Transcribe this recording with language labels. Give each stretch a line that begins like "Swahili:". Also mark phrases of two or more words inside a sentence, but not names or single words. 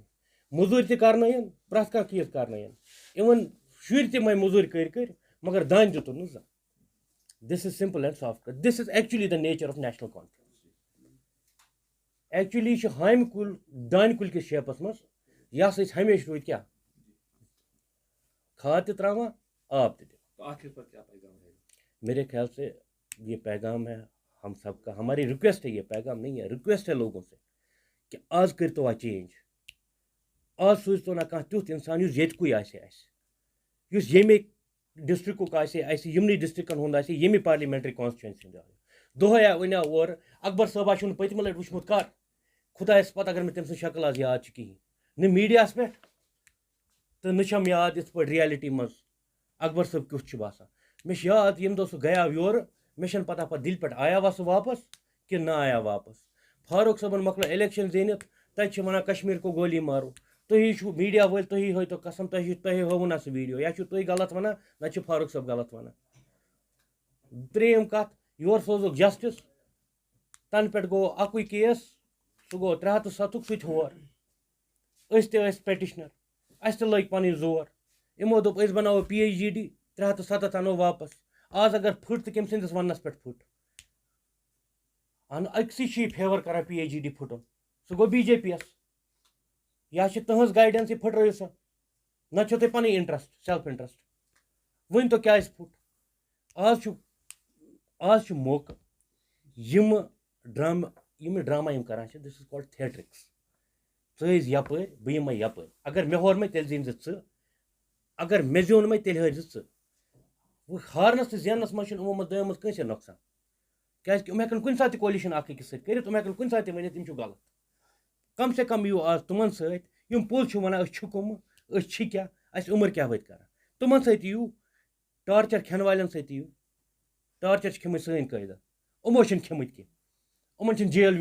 Kashmiri: موٚزوٗرۍ تہِ کَرنٲیِن، پرٛٮ۪تھ کانٛہہ چیٖز کَرنٲیِن. اِوٕن شُرۍ تہِ موٚزوٗرۍ کٔرۍ مگر دانہِ دیُتُن نہٕ زانٛہہ.
English: this is simple and soft. this is actually the nature of National Conference.
Kashmiri: ایکچُلی چھُ ہامہِ کُل دانہِ کُلۍ کِس شیپَس منٛز. یہِ ہسا أسۍ ہمیشہِ روٗدۍ کیٛاہ کھاد تہِ ترٛاوان، آب تہِ دِوان.
Urdu: تو آخر پر کیا پیغام ہے؟ میرے خیال سے یہ پیغام ہے ہم سب کا، ہماری ریکویسٹ ہے، یہ پیغام نہیں ہے، ریکویسٹ ہے لوگوں سے کہ
Kashmiri: آز کٔرۍتو
English: a change.
Kashmiri: آز سوٗزتو نہ کانٛہہ تیُتھ اِنسان یُس ییٚتکُے آسہِ اَسہِ، یُس ییٚمے ڈِسٹرکُک آسہِ، اَسہِ یِمنٕے ڈِسٹرکن ہُنٛد آسہِ، ییٚمہِ
English: parliamentary constituency
Kashmiri: ہُنٛد آسہِ. دۄہَے ؤنیٛاو اورٕ اکبر صٲبا چھُنہٕ پٔتمہِ لٹہِ وٕچھمُت کر، خۄدایَس پتہٕ اگر مےٚ تٔمۍ سٕنٛز شکل آز یاد چھِ کِہیٖنۍ، نہ میٖڈیاہَس پٮ۪ٹھ تہٕ نہ چھَم یاد یِتھ پٲٹھۍ رِیلٹی منٛز اکبر صٲب کیُتھ چھُ باسان. مےٚ چھِ یاد ییٚمہِ دۄہ سُہ گیاو یورٕ، مےٚ چھَنہٕ پتہ پتہٕ دِلہِ پٮ۪ٹھ آیاوا سُہ واپس کِنہٕ نہ آیا واپس. فاروق صٲبن مۄکلٲو الیکشن زیٖنِتھ، تتہِ چھِ ونان
Urdu: کشمیٖر کو گولی مارو.
Kashmiri: تُہی چھُو میٖڈیا وٲلۍ، تُہی ہٲیتو قسم، تۄہہِ ہٲووُ نہ سُہ ویٖڈیو، یا چھُو تُہۍ غلط ونان نہ چھُ فاروق صٲب غلط ونان. ترٛیٚیِم کتھ، یورٕ سوزُکھ جسٹس، تنہٕ پٮ۪ٹھ گوٚو اکُے کیس، سُہ گوٚو 307 سُہ تہِ ہور. أسۍ تہِ ٲسۍ پیٹِشنر، اَسہِ تہِ لٔگۍ پنٕنۍ زور. یِمو دوٚپ أسۍ بناوو پی ایچ جی ڈی، 307 اَنو واپس. آز اگر پھٕٹ تہٕ کٔمۍ سٕنٛدِس وننس پٮ۪ٹھ پھٕٹ. أکسٕے چھِ یہِ فیور کران پی ایچ جی ڈی پھٕٹُن، سُہ گوٚو بی جے پی یس. یا چھِ تٕہٕنٛز گایڈنس یہِ پھٕٹرٲیِو سا، نہ چھو تۄہہِ پنٕنۍ انٹرسٹ،
English: self interest.
Kashmiri: ؤنۍتو کیٛازِ پھُٹ. آز چھُ موقعہٕ یِمہٕ ڈرامہ یِم کران چھِ،
English: this is called theatrics.
Kashmiri: ژٕ ٲسۍ یپٲرۍ بہٕ یِمے یپٲرۍ. اگر مےٚ ہور مےٚ تیٚلہِ زیٖنۍ زِ ژٕ، اگر مےٚ زیوٗن مےٚ تیٚلہِ ہٲرۍ زِ ژٕ. وہ ہارنس تو زینس مجھ یمو مز دۄیو مز کٲنٛسے نۄقصان کیٛازِکہِ یِم ہٮ۪کن کُنہِ ساتہٕ تہِ کولیشن اکھ أکِس سۭتۍ کٔرِتھ یِم ہٮ۪کن کُنہِ ساتہٕ تہِ ؤنِتھ یِم چھِ غلط
Urdu: کم سے کم
Kashmiri: یِیِو آز تِمن سۭتۍ یِم پوٚز چھِ وَنان أسۍ چھِ کٕمہٕ أسۍ چھِ کیٛاہ اَسہِ عُمر کیٛاہ وٲتۍ کران تِمن سۭتۍ یِیِو ٹارچر کھٮ۪ن والٮ۪ن سۭتۍ یِیِو ٹارچر چھِ کھیٚمٕتۍ سٲنۍ قٲیدٕ یِمو چھِنہٕ کھیٚمٕتۍ کینٛہہ یِمن چھِنہٕ جیل